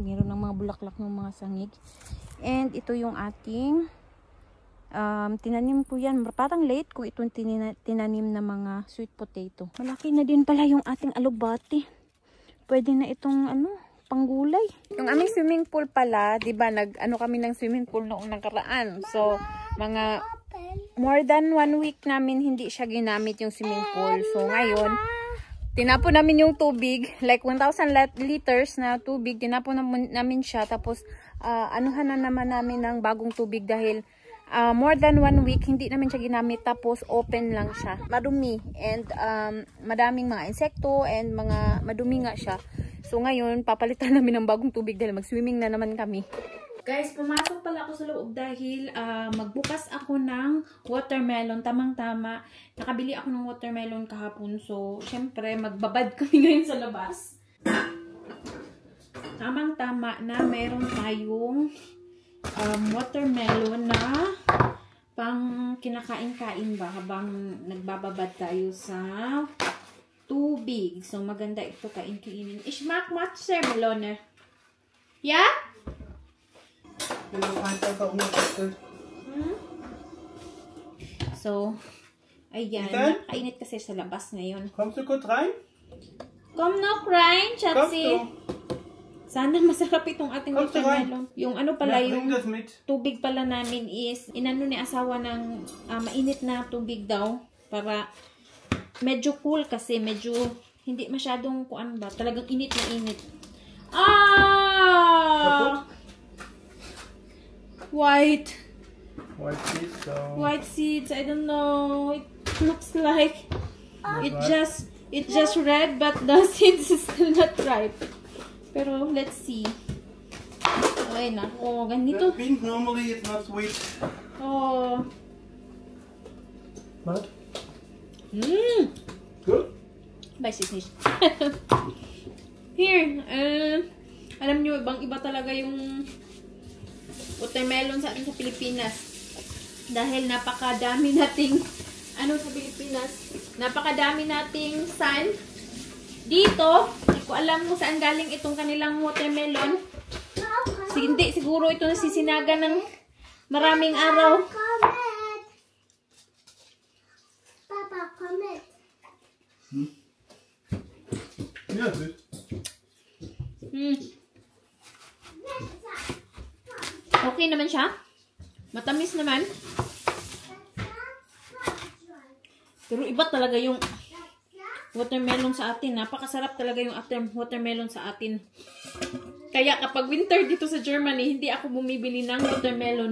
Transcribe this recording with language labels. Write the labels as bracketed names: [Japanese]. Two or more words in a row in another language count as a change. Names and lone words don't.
[Filipino] Meron ng mga bulaklak ng mga sangig. And, ito yung ating tinanim ko yan. Parang late ko itong tinanim na mga [English] sweet potato. [Filipino] Malaki na din pala yung ating alubati. Pwede na itong panggulay. Yung aming [English] swimming pool [Filipino] pala, 'di ba, kami ng [English] swimming pool [Filipino] noong nakaraan. So, mga [English] more than 1 week [Filipino] namin hindi siya ginamit yung [English] swimming pool. [Filipino] So, ngayon, tinapon namin yung tubig, [English] like 1,000 liters [Filipino] na tubig, tinapon namin siya, tapos anuhan na naman namin ng bagong tubig dahil [English] more than 1 week [Filipino] hindi namin siya ginamit, tapos open lang siya. Madumi and madaming mga insekto and mga madumi nga siya. So ngayon papalitan namin ng bagong tubig dahil mag-swimming na naman kami. Guys, pumasok pala ako sa loob dahil magbukas ako ng watermelon. Tamang-tama. Nakabili ako ng watermelon kahapon. So, syempre, magbabad kami ngayon sa labas. Tamang-tama na meron tayong watermelon na pang kinakain-kain ba habang nagbababad tayo sa tubig. So, maganda ito kain-kainin. Ishmak, [English] what's your melon? Yeah? So, [Filipino] ayan. Nakainit kasi sa labas ngayon. [German] Kommst du kurz rein? Komm noch rein, Schatzi. [Filipino] Sana masarap itong ating watermelon. Yung ano pala, yung tubig pala namin is, inano ni asawa ng mainit na tubig daw. Para medyo cool kasi, medyo hindi masyadong kuan ba. Talagang init na init. [English] White seeds. So. White seeds. I don't know. It looks like it just red, but the seeds is still not ripe. Pero let's see. [Filipino] Ay nako, ganito. [English] Pink normally it's not sweet. [Filipino] Oh. [English] What? Good. [German] Weiß ich nicht. [Filipino] Here, alam nyo, iba talaga yung watermelon sa atin sa Pilipinas. Dahil napakadami nating, sa Pilipinas, napakadami nating sun. Dito, hindi ko alam kung saan galing itong kanilang watermelon. Hindi, siguro ito nasisinaga ng maraming araw. Papa, comment. [German] Ja, süß. [Filipino] Okay naman siya. Matamis naman. Pero iba talaga yung watermelon sa atin. Napakasarap talaga yung watermelon sa atin. Kaya kapag winter dito sa Germany, hindi ako bumibili ng watermelon.